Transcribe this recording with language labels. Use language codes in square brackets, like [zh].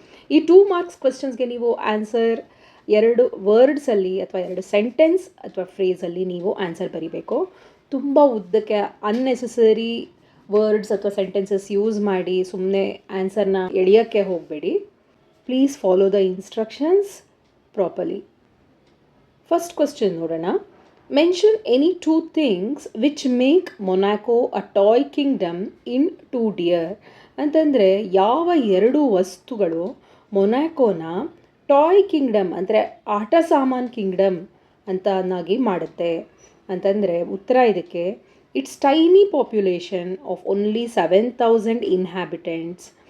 [kn] ಈ 2 ಮಾರ್ಕ್ಸ್ ಕ್ವೆಶ್ಚನ್ಸ್ಗೆ ನೀವು ಆನ್ಸರ್ 2 ವರ್ಡ್ಸಲ್ಲಿ ಅಥವಾ 2 ಸೆಂಟೆನ್ಸ್ ಅಥವಾ ಫ್ರೇಸಲ್ಲಿ ನೀವು ಆನ್ಸರ್ ಬರೀಬೇಕು. ತುಂಬ ಉದ್ದಕ್ಕೆ ಅನ್ನೆಸೆಸರಿ ವರ್ಡ್ಸ್ ಅಥವಾ ಸೆಂಟೆನ್ಸಸ್ ಯೂಸ್ ಮಾಡಿ ಸುಮ್ಮನೆ ಆನ್ಸರ್ನ ಎಳೆಯೋಕ್ಕೆ ಹೋಗಬೇಡಿ. [en] Please follow the instructions properly. First question ನೋಡೋಣ. Mention any two things which make Monaco a toy kingdom in 2 Dear. [kn] ಅಂತಂದರೆ ಯಾವ ಎರಡು ವಸ್ತುಗಳು ಮೊನಾಕೋನ ಟಾಯ್ ಕಿಂಗ್ಡಮ್ ಅಂದರೆ ಆಟ ಸಾಮಾನ್ ಕಿಂಗ್ಡಮ್ ಅಂತನಾಗಿ ಮಾಡುತ್ತೆ ಅಂತಂದರೆ ಉತ್ತರ ಇದಕ್ಕೆ [en] It's tiny population of only 7,000 inhabitants.